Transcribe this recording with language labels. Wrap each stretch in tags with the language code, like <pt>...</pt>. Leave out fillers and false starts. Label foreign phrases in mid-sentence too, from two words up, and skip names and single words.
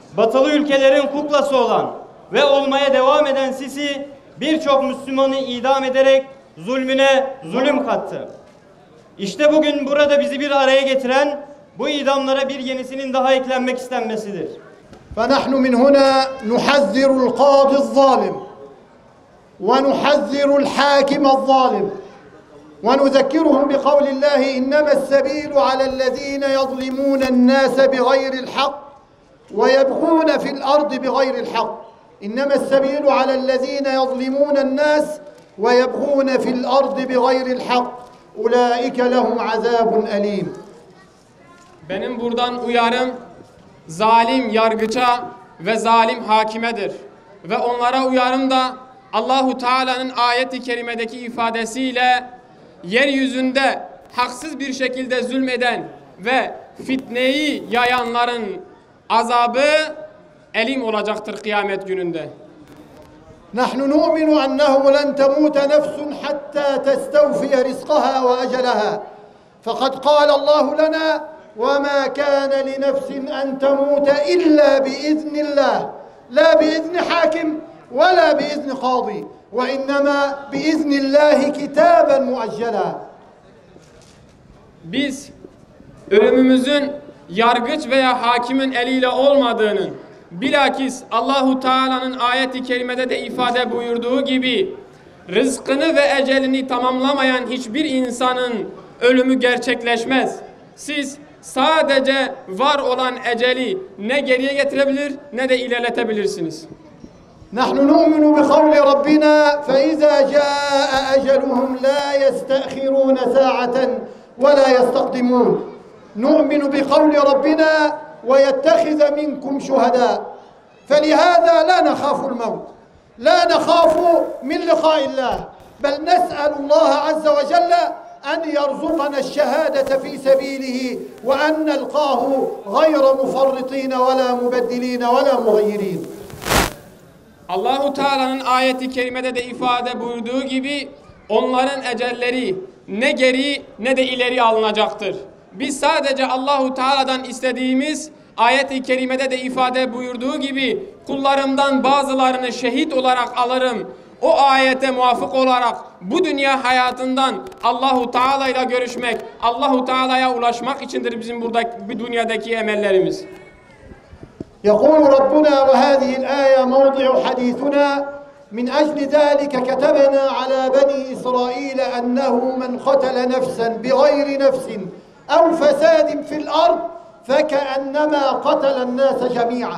<tr>batılı ülkelerin kuklası olan ve olmaya devam eden Sisi birçok Müslümanı idam ederek zulmüne zulüm kattı. İşte bugün burada bizi bir araya getiren bu idamlara bir yenisinin daha eklenmek istenmesidir.</tr> <ar>فنحن من هنا نحذر القاضي الظالم ونحذر الحاكم الظالم ونذكرهم بقول الله إنما السبيل على الذين يظلمون الناس بغير الحق ويبغون في الأرض بغير الحق إنما السبيل على الذين يظلمون الناس ويبغون في الأرض بغير الحق أولئك لهم عذاب أليم.</ar> <tr>Benim buradan uyarım zalim yargıça ve zalim hakimedir. Ve onlara uyarım da Allahu Teala'nın ayet-i kerimedeki ifadesiyle yeryüzünde haksız bir şekilde zulmeden ve fitneyi yayanların azabı elim olacaktır kıyamet gününde.</tr> <ar>نحن نؤمن أنه لن تموت نفس حتى تستوفي رزقها وأجلها فقد قال الله لنا وما كان لنفس أن تموت إلا بإذن الله لا بإذن حاكم ولا بإذن قاضي وإنما بإذن الله كتابا مؤجلا.</ar> <tr>Biz ölümümüzün yargıç veya hakimin eliyle olmadığının, bilakis Allahu Teala'nın ayet-i kerimede de ifade buyurduğu gibi rızkını ve ecelini tamamlamayan hiçbir insanın ölümü gerçekleşmez. Siz sadece var olan eceli ne geriye getirebilir ne de ilerletebilirsiniz.</tr> <ar>نحن نؤمن بقول ربنا فإذا جاء أجلهم لا يستأخرون ساعة ولا يستقدمون نؤمن بقول ربنا ويتخذ منكم شهداء فلهذا لا نخاف الموت لا نخاف من لقاء الله بل نسأل الله عز وجل أن يرزقنا الشهادة في سبيله وأن نلقاه غير مفرطين ولا مبدلين ولا مغيرين.</ar> <tr>Allahu Teala'nın ayeti kerimede de ifade buyurduğu gibi onların ecelleri ne geri ne de ileri alınacaktır. Biz sadece Allahu Teala'dan istediğimiz ayet-i kerimede de ifade buyurduğu gibi kullarımdan bazılarını şehit olarak alırım. O ayete muvafık olarak bu dünya hayatından Allahu Teala ile görüşmek, Allahu Teala'ya ulaşmak içindir bizim buradaki bir dünyadaki emellerimiz.</tr> <ar>يقول ربنا وهذه الآية موضع حديثنا من أجل ذلك كتبنا على بني إسرائيل أنه من قتل نفسا بغير نفس أو فساد في الأرض فكأنما قتل الناس جميعا.</ar>